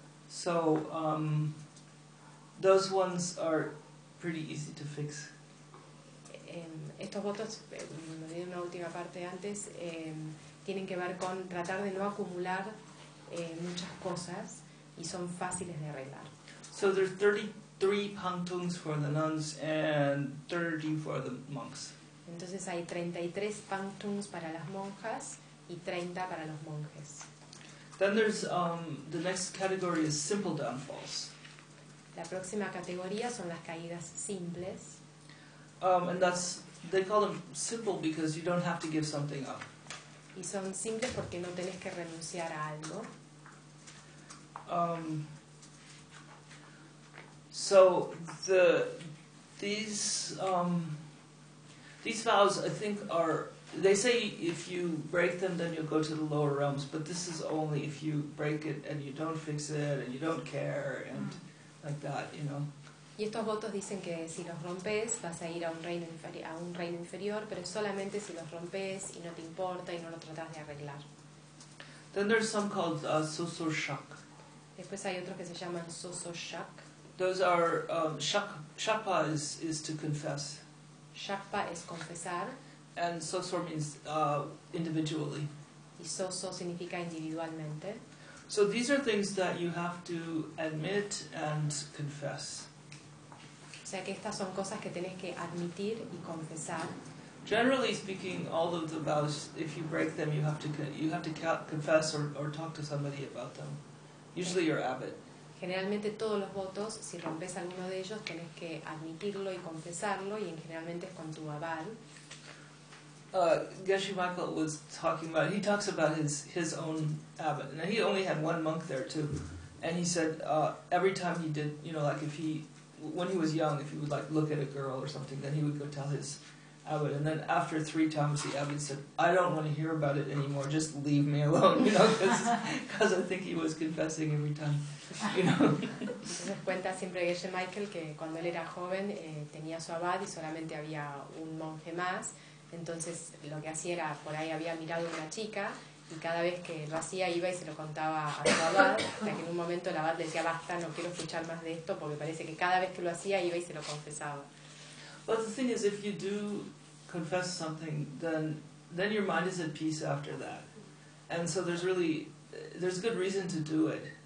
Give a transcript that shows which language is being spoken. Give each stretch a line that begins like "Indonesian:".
English: So, those ones are pretty easy to fix.
Spanish: Estos votos, me di una última parte antes, tienen que ver con tratar de no acumular muchas cosas y son fáciles de arreglar.
English: So there's 33 pangtungs for the nuns and 30 for the monks.
Spanish: Entonces hay 33 pangtungs para las monjas y 30 para los monjes.
English: Then there's the next category is simple downfalls.
Spanish: La próxima categoría son las caídas simples.
English: And that's, they call them simple because you don't have to give something up.
Spanish: Y son simples porque no tenés que renunciar a algo.
English: So these vows, I think, are, they say if you break them, then you'll go to the lower realms, but this is only if you break it and you don't fix it and you don't care and like that, you know.
Spanish: Y estos votos dicen que si los rompes vas a ir a un reino inferior, pero es solamente si los rompes y no te importa y no lo tratas de arreglar.
English: Then there's some called sososhak.
Spanish: Después hay otros que se llaman sososhak.
English: Those are shakpa is to confess.
Spanish: Shakpa es confesar.
English: And sosor means individually.
Spanish: Y soso significa individualmente.
English: So these are things that you have to admit and confess.
Spanish: O sea que estas son cosas que tenés que admitir y confesar.
English: Generally speaking, all of the vows, if you break them, you have to confess or talk to somebody about them. Usually your abbot.
Spanish: Generalmente todos los votos, si rompes alguno de ellos, tenés que admitirlo y confesarlo, y generalmente es con tu abad.
English: Geshe Michael was talking about, he talks about his own abbot. Now he only had one monk there too. And he said every time he did, you know, like if he... when he was young, if he would like look at a girl or something, then he would go tell his abbot. And then after three times, the abbot said, "I don't want to hear about it anymore. Just leave me alone." You know, because I think he was confessing every time. You know.
Spanish: Entonces cuenta siempre Geshe Michael que cuando él era joven tenía su abad y solamente había un monje más. Entonces lo que hacía era por ahí había mirado una chica y cada vez que lo hacía iba y se lo contaba a su abad, hasta que en un momento el abad decía basta, no quiero escuchar más de esto, porque parece que cada vez que lo hacía iba y se lo confesaba.
English: But the thing is, if you do confess something, then your mind is at peace after that, and so there's good reason to do it.